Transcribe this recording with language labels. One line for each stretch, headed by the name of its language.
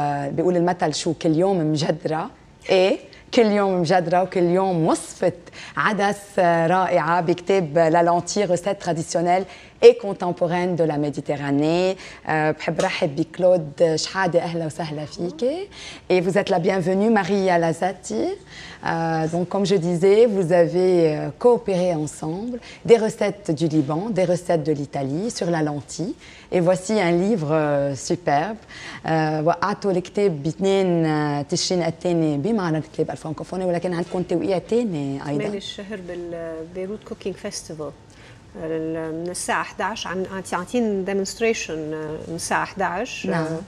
Arabic: بيقول المثل شو كل يوم مجدرة، إيه كل يوم مجدرة وكل يوم وصفة عدس رائعة بكتاب
French: لا لونتي ريسيت تراديسيونيل et contemporaine de la Méditerranée.
Arabic: بحب رحب بكلود شحادة، أهلا وسهلا فيك.
French: Et vous êtes la bienvenue, Maria Lazati. Donc, comme je disais, vous avez coopéré ensemble des recettes du Liban, des recettes de l'Italie sur la lentille. Et voici un livre superbe.
Arabic: وقعتوا الكتاب باثنين تشرين الثاني بمعرض الكتاب الفرنكوفوني، ولكن عندكم توقيع ثاني أيضا. كمان الشهر بالبيروت
English: cooking festival
Arabic: من الساعة 11 عم ديمونستريشن من الساعة 11. نعم.